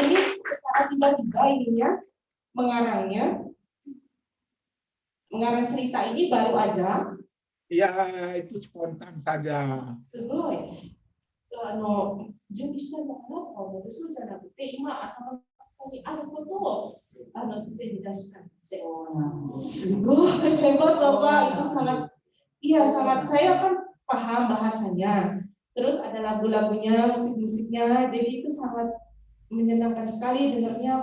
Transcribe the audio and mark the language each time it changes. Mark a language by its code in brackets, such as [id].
[id] Ini secara tiba-tiba ininya mengarang cerita ini baru aja. Ya, itu spontan saja. [ja] すごい。準備したのかなとか思って、そうじゃなくて、今頭の中にあることをすでに出したんですよ。すごい。 [id] Hebat Bapak, itu sangat saya kan paham bahasanya. Terus ada lagu-lagunya, musik-musiknya, jadi itu sangat menyenangkan sekali dengarnya.